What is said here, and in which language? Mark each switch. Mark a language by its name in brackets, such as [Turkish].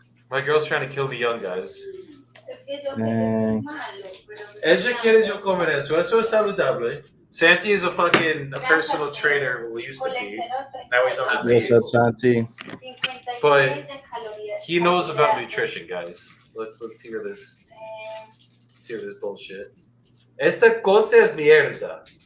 [English] My girl's trying to kill me young, guys. [Spanish] Es que yo sé que es malo, pero... Ella quiere yo comer eso. Eso es saludable. [English] Santi is a personal trainer who used to be. Now he's on the What's up, Santi? But he knows about nutrition, guys. Let's hear this. Let's hear this bullshit. [Spanish] Esta cosa es mierda.